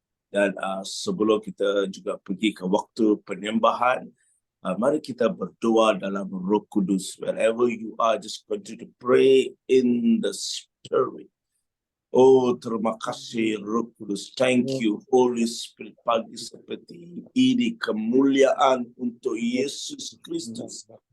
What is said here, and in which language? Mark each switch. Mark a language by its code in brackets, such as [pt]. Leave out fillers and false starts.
[id] Dan sebelum kita juga pergi ke waktu penyembahan, mari kita berdoa dalam Roh Kudus. [en] Wherever you are, just continue to pray in the Spirit. [id] Oh, terima kasih Roh Kudus. [en] Thank you Holy Spirit. [id] Pagi seperti ini kemuliaan untuk Yesus Kristus.